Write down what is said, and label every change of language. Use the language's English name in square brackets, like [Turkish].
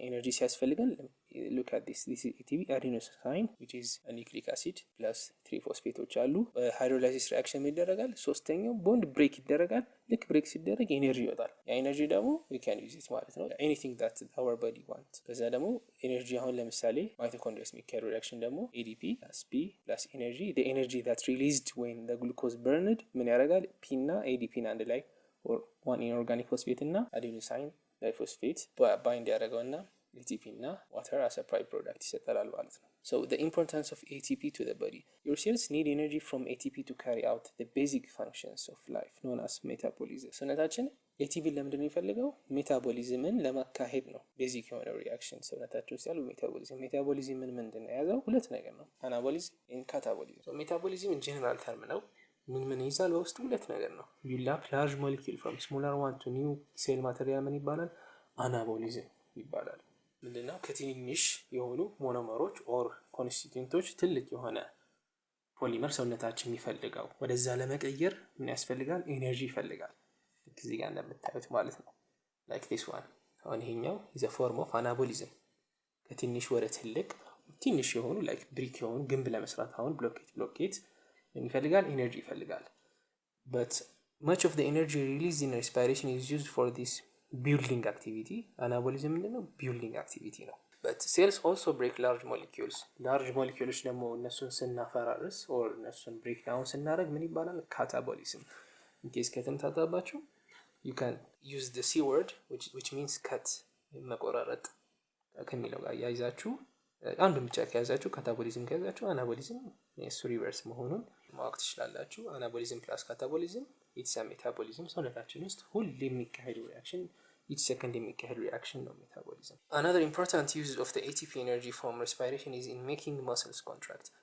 [Amharic] ኤነርጂ ሲያስፈልገን [English] look at this [Amharic] ATP adenosine which is a nucleic acid plus 3 ፎስፌቶች አሉ። ሃይድሮላይሲስ ሪአክሽን ይደረጋል። ሶስተኛው ቦንድ ብሬክ ይደረጋል። ልክ ብሬክ ሲደረግ ኤነርጂ ይወጣል። ያ ኤነርጂ ደግሞ [English] we can use it [Amharic] ማለት ነው [English] anything that our body wants። [Amharic] ከዛ ደግሞ ኤነርጂ አሁን ለምሳሌ ማይቶኮንድሪያስ የሚካሄድ ሪአክሽን ደግሞ ADP plus P plus energy, [English] the energy that released when the glucose burned [Amharic] ምን ያደርጋል? [English] P እና ADP አንድ ላይ or one inorganic phosphate እና adenosine diphosphate bind ያደረገውና ATP እና water as a byproduct [Amharic] ይሰጣል ማለት ነው። [English] So the importance of ATP to the body. Your cells need energy from ATP to carry out the basic functions of life known as metabolism. [Amharic] ሰውነታችን ATP ለምንድን ነው የሚፈልገው? ሜታቦሊዝምን ለማካሄድ ነው። ቤዚክ የሆነ ሪአክሽን ሰውነታችን ውስጥ ያሉ ሜታቦሊዝም ምንድን ነው የያዘው? ሁለት ነገር ነው፣ አናቦሊዝም and ካታቦሊዝም። So ሜታቦሊዝም ጀነራል ተርም ነው። ምን ይዛል? በውስጡ ሁለት ነገር ነው። ቢልድ ላርጅ ሞለኪል ፍሮም ስሞለር ዋን ቱ ኒው ሴል ማቴሪያል ምን ይባላል? አናቦሊዝም ይባላል። ምንድነው? ከትንንሽ የሆኑ ሞኖመሮች ኦር ኮንስቲቱንቶች ትልቅ የሆነ ፖሊመር ሰውነታችን የሚፈልገው ወደዛ ለመቀየር ምን ያስፈልጋል? ኤነርጂ ይፈልጋል። እዚህ ጋር እንደምታዩት ማለት ነው። ላይክ ዲስ ዋን። አሁን ይሄኛው ኢዝ አ ፎርም ኦፍ አናቦሊዝም። ከትንሽ ወደ ትልቅ ትንሽ የሆኑ ላይክ ብሪክ የሆኑ ግንብ ለመስራት አሁን ብሎኬት ይፈልጋል፣ ኤነርጂ ይፈልጋል። [English] but much of the energy released in respiration is used for this building activity. [Amharic] anabolism ምንድነው? [English] building activity ነው። but cells also break large molecules [Amharic] ደግሞ እነሱን ስናፈራርስ [English] or እነሱን break down [Amharic] ስናደርግ ምን ይባላል? [English] catabolism. [Amharic] in case ከተምታታባችሁ [English] you can use the c word which means cut [Amharic] መቆራረጥ ከሚለው ጋር ያይዛችሁ አንዱን ብቻ ከያዛችሁ ካታቦሊዝም ከያዛችሁ አናቦሊዝም እሱ ሪቨርስ መሆኑን ማወቅ ትችላላችሁ። አናቦሊዝም ፕላስ ካታቦሊዝም ኢትስ አ ሜታቦሊዝም። ሰውነታችን ውስጥ ሁሌ የሚካሄድ ሪአክሽን each second የሚካሄድ ሪአክሽን ነው ሜታቦሊዝም። [English] Another important use of the ATP energy from respiration is in making muscles contract.